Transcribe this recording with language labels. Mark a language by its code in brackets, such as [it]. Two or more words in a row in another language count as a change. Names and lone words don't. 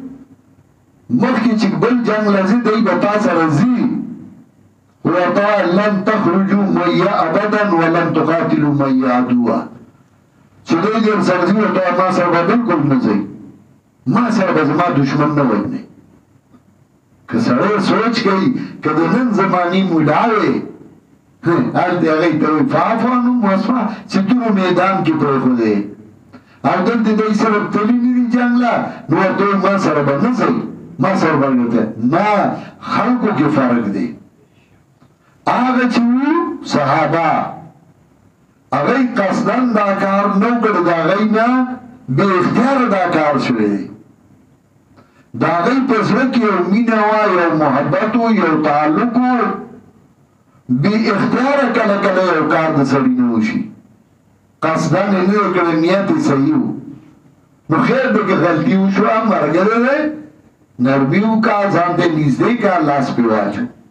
[ps] مخکې چې بل جنګ له ځي دی به تا سره ځي ورته [ar] لن تخرجوا معي ابدا ولن تقاتلوا معي عدوا [ps] چې دوی در سره ځي ورته ما سره به بلکل نه ځئ ما سره به زما دشمن نه وژنئ که سړی سوچ کوي که د نن زمانې ملا وې هلته هغوی ته وایي [ar] فاعف عنهم واصفح [ps] چې تورو میدان کې پرېښودی او دلته دوی سره تللي نه دي جنګ له نو ورته وایي ما سره به نه ځئ ما سره به نه خلکو کې فرق دی هغه چې وو صحابه هغوی قصدن دا کار نه وکړ د هغوی نه بې اختیاره دا کار شوی دی د هغوی په زړه کې یو مینه وه یو محبت و یو تعلق و بې اختیاره کله کله یو کار د سړي نه وشي قصدن یې نه وکړی نیت یې صحیح و نو خیر دی که غلطي وشوه ملګری دی نرمي وکړه ځان ته نږدې کړه لاس پرې واچو